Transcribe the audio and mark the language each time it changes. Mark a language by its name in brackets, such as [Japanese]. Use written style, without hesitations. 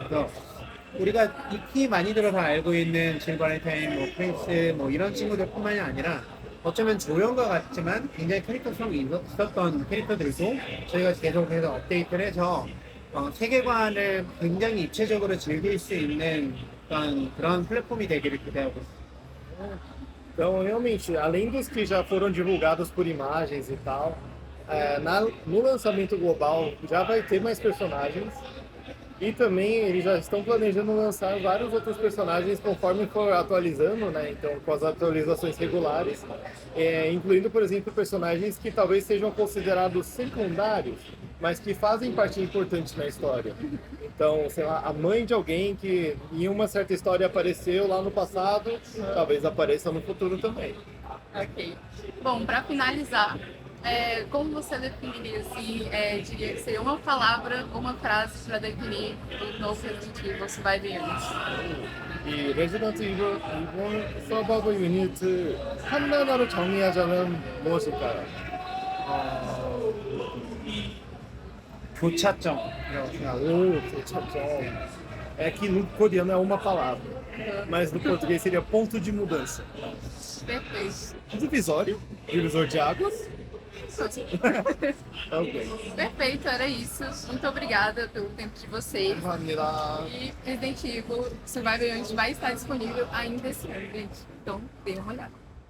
[Korean] 그래서 우리가 익히 많이들 다 알고 있는 질 바렌타인, 프린스 이런 친구들뿐만이 아니라 어쩌면 조연과 같지만 굉장히 캐릭터성이 있었던 캐릭터들도 저희가 계속해서 업데이트를 해서 세계관을 굉장히 입체적으로 즐길 수 있는 그런 플랫폼이 되기를 기대하고 있습니다. [Portuguese] Então, realmente, além dos que já foram divulgados por imagens e tal, no lançamento global já vai ter mais personagens. E também eles já estão planejando lançar vários outros personagens conforme for atualizando, né? Então, com as atualizações regulares, incluindo, por exemplo, personagens que talvez sejam considerados secundários, mas que fazem parte importante na história. Então, sei lá, a mãe de alguém que em uma certa história apareceu lá no passado, talvez apareça no futuro também. Ok. Bom, para finalizar, como você definiria, assim, diria que seria uma palavra ou uma frase para definir o novo Resident Evil Survival Unit? [Korean] 이 레지던트 이블 서바이벌 유닛을 한 단어로 정의하자면 무엇일까요? 교차점이라고 생각합니다. [Portuguese] É que no coreano é uma palavra, mas no português seria ponto de mudança. Perfeito. Divisor de águas. Ok. Perfeito, era isso. Muito obrigada pelo tempo de vocês. [Korean] 감사합니다. [Portuguese] E Resident Evil Survival Unit vai estar disponível ainda esse ano, gente. Então, dê uma olhada.